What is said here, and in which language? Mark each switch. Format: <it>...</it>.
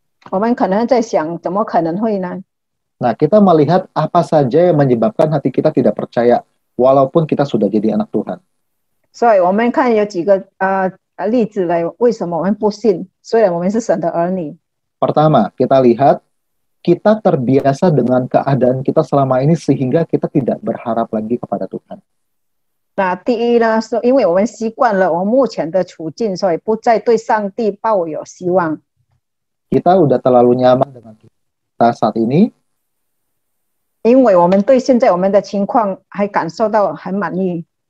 <zh>我们可能在想，怎么可能会呢？</zh> <id>Nah, kita melihat apa saja yang menyebabkan hati kita tidak percaya, walaupun kita sudah jadi anak Tuhan.</id> <zh>所以我们看有几个例子来，为什么我们不信？虽然我们是神的儿女。</zh> <id>Pertama, kita lihat kita terbiasa dengan keadaan kita selama ini sehingga kita tidak berharap lagi kepada Tuhan.</id> <zh>那第一呢，是因为我们习惯了我们目前的处境，所以不再对上帝抱有希望。</zh> <id>Kita udah terlalu nyaman dengan kita saat ini.</id> <zh>因为我们对现在我们的情况还感受到很满意。</zh>